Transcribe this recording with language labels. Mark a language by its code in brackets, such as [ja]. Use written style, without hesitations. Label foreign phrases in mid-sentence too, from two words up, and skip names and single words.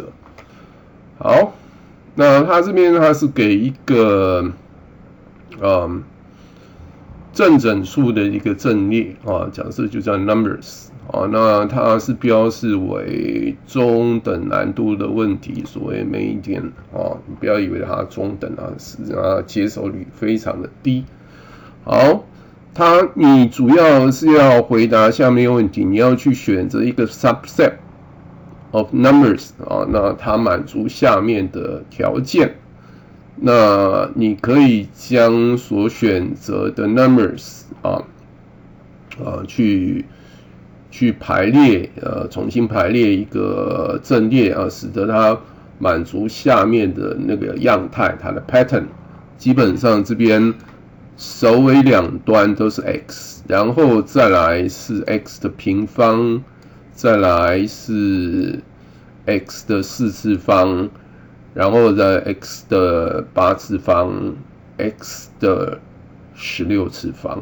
[zh] 好，那他這邊他是給一個正整數的一個陣列啊，假設就叫 numbers 啊，那它是標示為中等難度的問題，所謂每一點啊，你不要以為它中等啊，實際上它接受率非常的低。好，你主要是要回答下面的問題，你要去選擇一個 [en] subset of numbers [zh] 啊，那它滿足下面的條件，那你可以將所選擇的 numbers 去排列，重新排列一個陣列啊，使得它滿足下面的那個樣態，它的 pattern， 基本上這邊首尾兩端都是 x， 然後再來是 x 的平方，再來是 x 的4次方，然後再 x 的8次方 ，x 的16次方。